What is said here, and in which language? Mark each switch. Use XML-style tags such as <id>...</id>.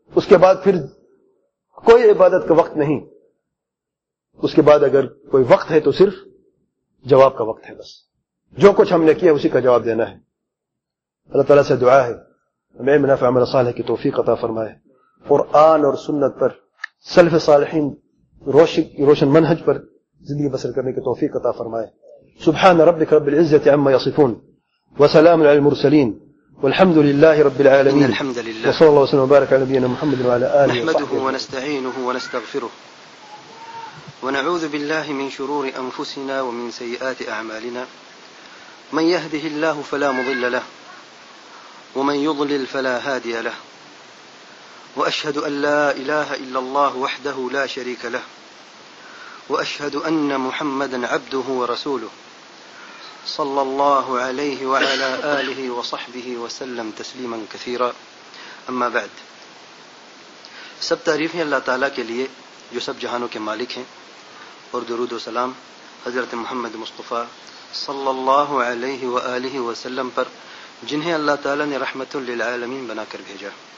<ur>اس کے بعد پھر کوئی عبادت کا وقت نہیں، اس کے بعد اگر کوئی وقت ہے تو صرف جواب کا وقت ہے. بس جو کچھ ہم نے کیا اسی کا جواب دینا ہے. اللہ تعالیٰ سے دعا ہے ہمیں منافع عمل صالح کی توفیق عطا فرمائے، قرآن اور سنت پر، سلف صالحین روشن منہج پر زندگی بسر کرنے کی توفیق عطا فرمائے.</ur> <ar>سبحان ربک رب العزت عما یصفون، وسلام علی المرسلین، والحمد لله رب العالمين. الحمد لله، وصلى الله وسلم وبارك على نبينا محمد وعلى آله. نحمده ونستعينه ونستغفره ونعوذ بالله من شرور أنفسنا ومن سيئات أعمالنا، من يهده الله فلا مضل له، ومن يضلل فلا هادي له، وأشهد أن لا إله إلا الله وحده لا شريك له، وأشهد أن محمدا عبده ورسوله، صلى الله عليه وعلى آله وصحبه وسلم تسليما كثيرا.</ar> <ur>اما بعد، سب تعریف ہیں اللہ تعالیٰ کے لیے جو سب جہانوں کے مالک ہیں، اور درود و سلام حضرت محمد مصطفیٰ صلی اللہ علیہ وآلہ وسلم پر، جنہیں اللہ تعالیٰ نے رحمت للعالمین بنا کر بھیجا.</ur>